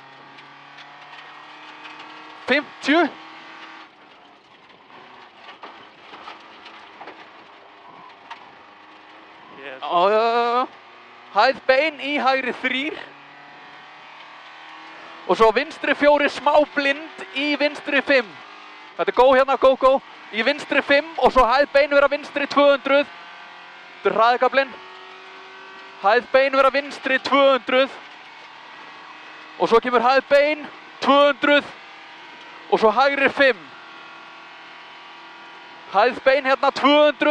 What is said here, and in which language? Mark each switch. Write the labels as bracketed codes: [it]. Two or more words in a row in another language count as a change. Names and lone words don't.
[is] 50. [en] Yes. [is] Hæð bein í hægri 3. Og svo vinstri 4 smá blind í vinstri 5. Þetta er go hérna, go, go. Í vinstri 5 og svo hæð bein vera vinstri 200. Þetta er hraðikablinn. Hæð bein vera vinstri 200. Og svo kemur hæð bein 200. Og svo hægri 5. Hæð bein hérna 200.